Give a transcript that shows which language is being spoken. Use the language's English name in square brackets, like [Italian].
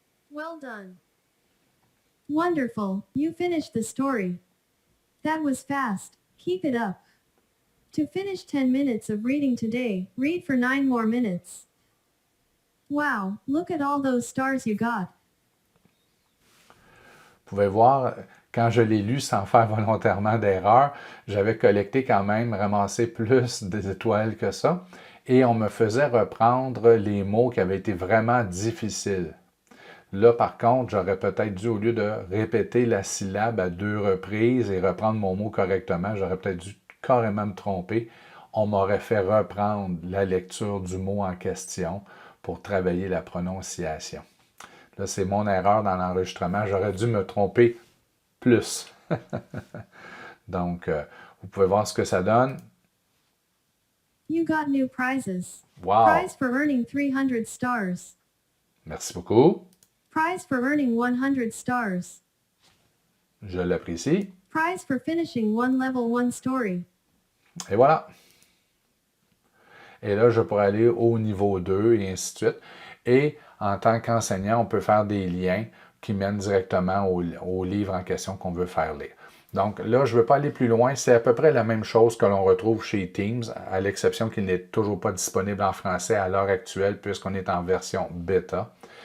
[English] Well done. Wonderful, you finished the story. That was fast. Keep it up. To finish 10 minutes of reading today, read for 9 more minutes. Wow, look at all those stars you got. [French] Vous pouvez voir, quand je l'ai lu sans faire volontairement d'erreur, j'avais collecté quand même, ramassé plus d'étoiles que ça, et on me faisait reprendre les mots qui avaient été vraiment difficiles. Là, par contre, j'aurais peut-être dû, au lieu de répéter la syllabe à 2 reprises et reprendre mon mot correctement, j'aurais peut-être dû carrément me tromper. On m'aurait fait reprendre la lecture du mot en question pour travailler la prononciation. Là, c'est mon erreur dans l'enregistrement. J'aurais dû me tromper plus. Donc, vous pouvez voir ce que ça donne. [English] You got new prizes. Wow! Prize for earning 300 stars. [French] Merci beaucoup. [English] Prize for earning 100 stars. [French] Je l'apprécie. [English] Prize for finishing one level 1 story. [French] Et voilà. Et là, je pourrais aller au niveau 2 et ainsi de suite. Et en tant qu'enseignant, on peut faire des liens qui mènent directement au livre en question qu'on veut faire lire. Donc là, je ne veux pas aller plus loin. C'est à peu près la même chose que l'on retrouve chez Teams, à l'exception qu'il n'est toujours pas disponible en français à l'heure actuelle puisqu'on est en version bêta.